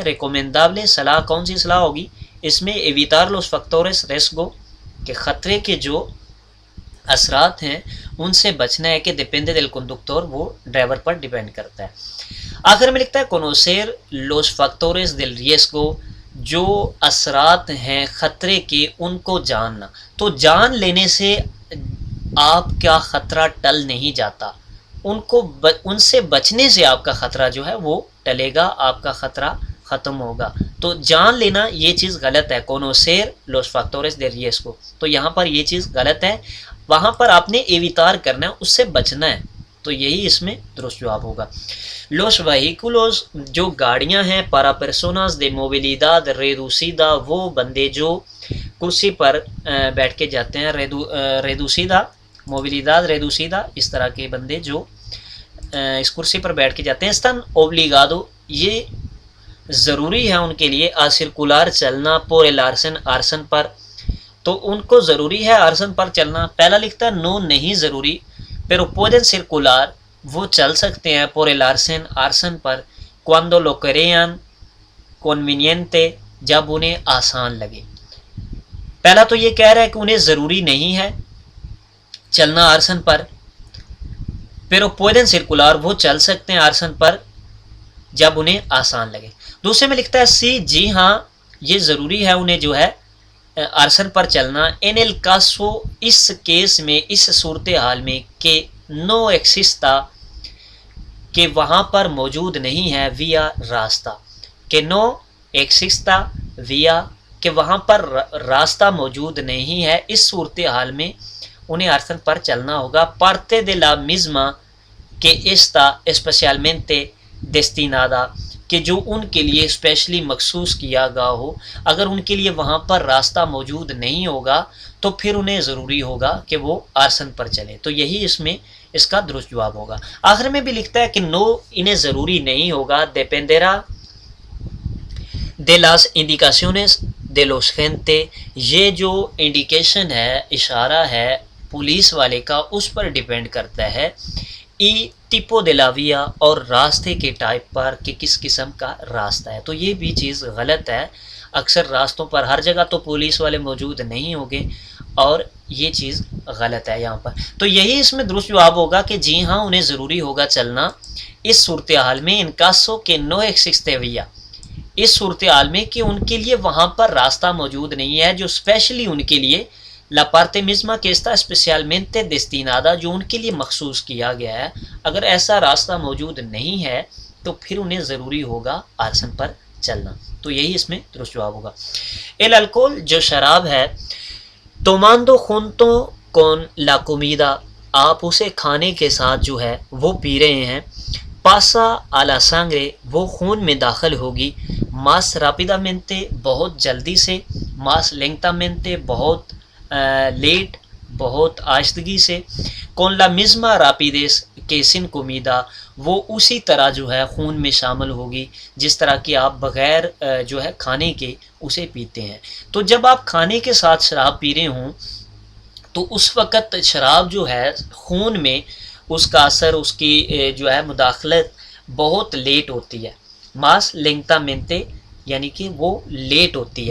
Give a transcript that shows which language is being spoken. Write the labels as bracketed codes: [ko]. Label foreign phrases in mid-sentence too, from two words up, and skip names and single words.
[ur] ریکومینڈابل صلاح کون سی صلاح ہوگی اس میں [es] evitar los factores riesgo [ur] کہ خطرے کے جو اثرات ہیں ان سے بچنا ہے کہ [es] depende del conductor [ur] وہ ڈرائیور پر ڈیپینڈ کرتا ہے۔ آخر میں لکھتا ہے [es] conocer los factores del riesgo [ur] جو اثرات ہیں خطرے کے ان کو جاننا، تو جان لینے سے آپ کا خطرہ ٹل نہیں جاتا، ان سے بچنے سے آپ کا خطرہ جو ہے وہ ٹلے گا، آپ کا خطرہ ختم ہوگا، تو جان لینا یہ چیز غلط ہے [es] conocer los factores del riesgo، [ur] تو یہاں پر یہ چیز غلط ہے، وہاں پر آپ نے ایویتار کرنا ہے، اس سے بچنا ہے، تو یہی اس میں درست جواب ہوگا۔ [es] los vehículos [ur] جو گاڑیاں ہیں [es] para personas de movilidad reducida [ur] وہ بندے جو کرسی پر بیٹھ کے جاتے ہیں، [es] reducida movilidad reducida [ur] اس طرح کے بندے جو اس کرسی پر بیٹھ کے جاتے ہیں [es] están obligado [ur] یہ ضروری ہے ان کے لیے [es] a circular [ur] چلنا [es] por el arsen [ur] پر، تو ان کو ضروری ہے آرسن پر چلنا۔ پہلا لکھتا ہے نو نہیں ضروری [es] pero pueden circular [ur] وہ چل سکتے ہیں [es] por el arsen [ur] پر [es] cuando lo crean conveniente [ur] جب انہیں آسان لگے۔ پہلا تو یہ کہہ رہا ہے کہ انہیں ضروری نہیں ہے چلنا آرسن پر، [es] pero pueden circular [ur] وہ چل سکتے ہیں آرسن پر جب انہیں آسان لگے۔ دوسرے میں لکھتا ہے سی جی ہاں یہ ضروری ہے انہیں جو ہے آرسن پر چلنا [es] en el caso [ur] اس کیس میں، اس صورتحال میں کہ [es] no exista [ur] کہ وہاں پر موجود نہیں ہے via راستہ، کہ [es] no exista via [ur] کہ وہاں پر راستہ موجود نہیں ہے، اس صورتحال میں انہیں آرسن پر چلنا ہوگا [es] parte de la misma [ur] کہ [es] está especialmente destinada [ur] کہ جو ان کے لیے اسپیشلی مخصوص کیا گیا ہو، اگر ان کے لیے وہاں پر راستہ موجود نہیں ہوگا تو پھر انہیں ضروری ہوگا کہ وہ آرسن پر چلے، تو یہی اس میں اس کا درست جواب ہوگا۔ آخر میں بھی لکھتا ہے کہ نو انہیں ضروری نہیں ہوگا [es] dependerá de las indicaciones de los agentes [ur] یہ جو انڈیکیشن ہے، اشارہ ہے پولیس والے کا، اس پر ڈیپینڈ کرتا ہے [es] y tipo de la vía [ur] اور راستے کے ٹائپ پر کہ کس قسم کا راستہ ہے، تو یہ بھی چیز غلط ہے، اکثر راستوں پر ہر جگہ تو پولیس والے موجود نہیں ہوں گے اور یہ چیز غلط ہے یہاں پر، تو یہی اس میں درست جواب ہوگا کہ جی ہاں انہیں ضروری ہوگا چلنا اس صورتحال میں [es] en caso que no existe vía [ur] اس صورتحال میں کہ ان کے لیے وہاں پر راستہ موجود نہیں ہے جو اسپیشلی ان کے لیے [es] la parte misma que está especialmente destinada [ur] جو ان کے لیے مخصوص کیا گیا ہے، اگر ایسا راستہ موجود نہیں ہے تو پھر انہیں ضروری ہوگا آرسن پر چلنا، تو یہی اس میں درست جواب ہوگا۔ [es] el alcohol [ur] جو شراب ہے [es] tomando junto con la comida [ur] آپ اسے کھانے کے ساتھ جو ہے وہ پی رہے ہیں [es] pasa a la sangre [ur] وہ خون میں داخل ہوگی [es] más rápidamente [ur] بہت جلدی سے [es] más lentamente [ur] بہت لیٹ بہت آہستگی سے [es] con la misma rapidez [ur] کہ [es] sin comida [ur] وہ اسی طرح جو ہے خون میں شامل ہوگی جس طرح کہ آپ بغیر جو ہے کھانے کے اسے پیتے ہیں۔ تو جب آپ کھانے کے ساتھ شراب پی رہے ہوں تو اس وقت شراب جو ہے خون میں اس کا اثر، اس کی جو ہے مداخلت بہت لیٹ ہوتی ہے، [es] más lentamente, [ur] یعنی کہ وہ لیٹ ہوتی ہے۔